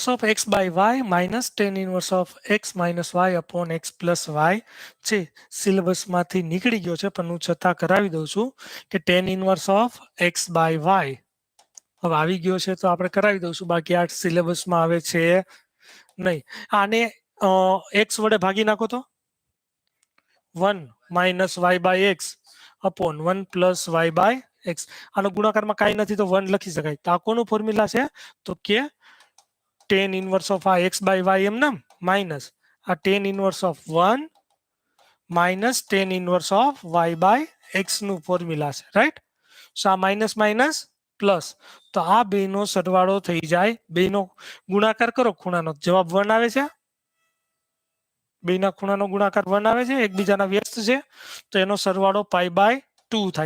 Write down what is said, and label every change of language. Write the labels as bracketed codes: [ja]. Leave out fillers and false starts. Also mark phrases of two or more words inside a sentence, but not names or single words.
[en] of x/y minus tan inverse of x minus y upon x plus y છે. [gu] સિલેબસમાંથી નીકળી ગયો છે પણ હું છતાં કરાવી દઉં છું કે [en] tan inverse of x/y [gu] હવે આવી ગયો છે તો આપણે કરાવી દઉં છું. બાકી આ સિલેબસમાં આવે છે નહીં. આને x વડે ભાગી નાખો તો 1 - y/x upon 1 + y/x. આનો ગુણાકારમાં કાંઈ નથી તો 1 લખી શકાય. તો આ કોનું ફોર્મ્યુલા છે? તો કે [en] tan inverse of x/y [gu] એમ માઇનસ આ [en] tan inverse of 1 minus tan inverse of y/x [gu] નું ફોર્મ્યુલા છે. રાઈટ. સો આ માઇનસ માઇનસ પ્લસ. તો આ બેનો સરવાળો થઈ જાય. બેનો ગુણાકાર કરો ખૂણાનો જવાબ 1 આવે છે. બેના ખૂણાનો ગુણાકાર 1 આવે છે. એકબીજાના વ્યસ્ત છે તો એનો સરવાળો π/2 થાય.